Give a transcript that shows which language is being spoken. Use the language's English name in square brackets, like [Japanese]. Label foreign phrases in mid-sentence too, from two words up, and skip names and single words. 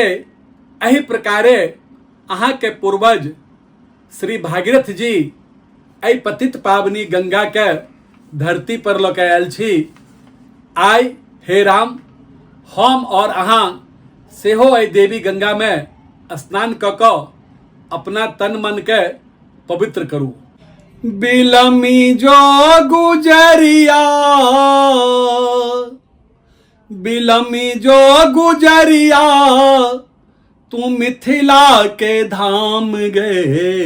[Maithili] एहि प्रकारे अहाँ के पूर्वज श्री भागीरथ जी एहि पतित पावनी गंगा के धरती पर लऽ के आयल छी। आइ हे राम, हम और अहाँ सेहो एहि देवी गंगा में स्नान कऽ कऽ अपना तन मन के पवित्र करू। बिलमी जो गुजरिया, बिलमी जो गुजरिया, तू मिथिला के धाम गए।